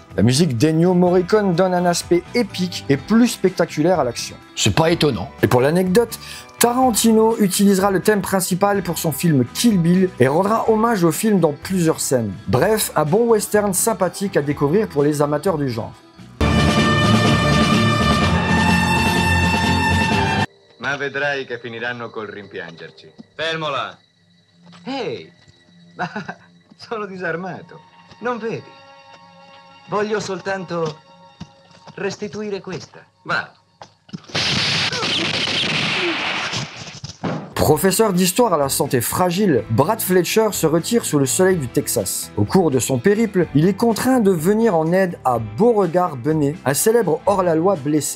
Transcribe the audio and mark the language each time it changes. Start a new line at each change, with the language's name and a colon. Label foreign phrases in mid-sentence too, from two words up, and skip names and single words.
French: La musique d'Ennio Morricone donne un aspect épique et plus spectaculaire à l'action. C'est pas étonnant. Et pour l'anecdote, Tarantino utilisera le thème principal pour son film Kill Bill et rendra hommage au film dans plusieurs scènes. Bref, un bon western sympathique à découvrir pour les amateurs du genre.
Italian: Ma vedrai che finiranno col rimpiangerci. Fermo là. Ehi, Ma sono disarmato. Non vedi? Voglio soltanto restituire questa. Va.
French: Professeur d'histoire à la santé fragile, Brad Fletcher se retire sous le soleil du Texas. Au cours de son périple, il est contraint de venir en aide à Beauregard Benet, un célèbre hors-la-loi blessé.